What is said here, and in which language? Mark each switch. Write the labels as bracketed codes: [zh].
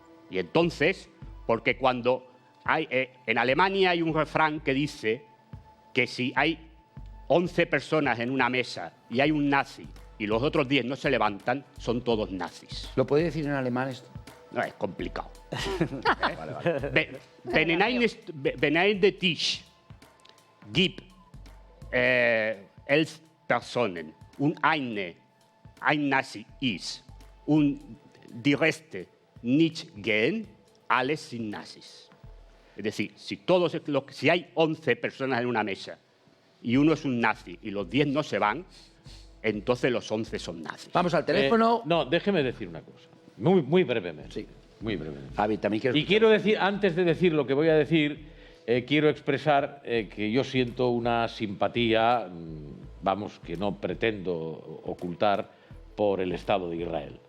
[es] Y entonces, porque cuando en Alemania hay un refrán que dice que si hay 11 personas en una mesa y hay un nazi y los otros 10 no se levantan, son todos nazis. ¿Lo puede decir en alemán esto? No, es complicado. [de] Wenn ein der Tisch gibt 11 Personen und ein Nazi ist und die Reste nicht gehen, alles sind Nazis. [es] Es decir, si hay 11 personas en una mesa y uno es un nazi y los 10 no se van, entonces los 11 son nazis. Vamos al teléfono. No, déjeme decir una cosa. Muy brevemente. Sí. Muy brevemente. Javi, también quiero... Y quiero decir, antes de decir lo que voy a decir, quiero expresar que yo siento una simpatía, vamos, que no pretendo ocultar, por el Estado de Israel.